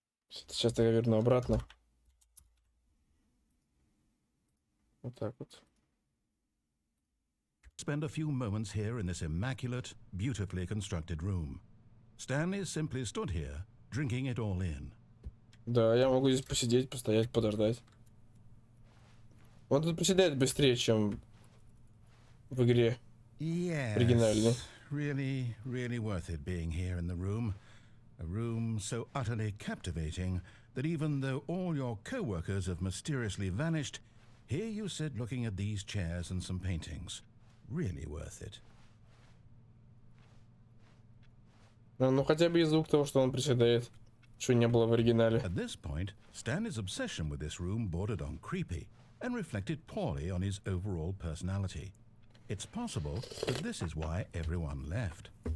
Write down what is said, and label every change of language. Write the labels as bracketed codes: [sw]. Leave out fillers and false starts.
[ru] Сейчас я верну обратно. Вот так вот. [en] Spend a few moments here in this immaculate, beautifully constructed room. Stanley simply stood here, drinking it all in. [ru] Да, я могу здесь посидеть, постоять, подождать. Он тут приседает быстрее, чем в игре оригинальной. [en] Yes, really worth it being here in the room. A room so utterly captivating that even though all your co-workers have mysteriously vanished, here you sit looking at these chairs and some paintings. Really worth it. [ru] Ну, хотя бы и звук того, что он приседает, что не было в оригинале. [en] At this point, Stanley's obsession with this room bordered on creepy and reflected poorly on his overall personality. It's possible that this is why everyone left.